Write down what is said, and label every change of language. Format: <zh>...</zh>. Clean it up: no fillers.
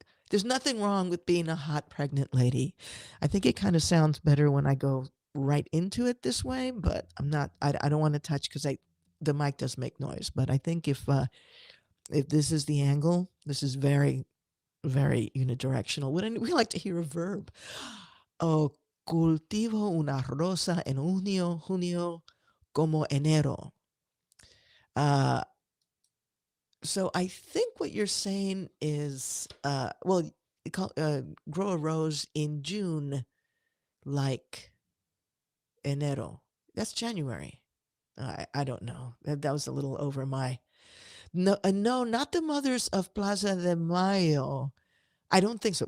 <en>There's nothing wrong with being a hot pregnant lady. I think it kind of sounds better when I go right into it this way, but I don't want to touch because the mic does make noise. But I think if this is the angle, this is very, very unidirectional. We like to hear a verb.</en> <es>Oh, cultivo una rosa en junio como enero.</es> <en>So I think what you're saying is, grow a rose in June, like enero. That's January. I don't know. That was a little over my. No, no, not the mothers of Plaza de Mayo. I don't think so.</en>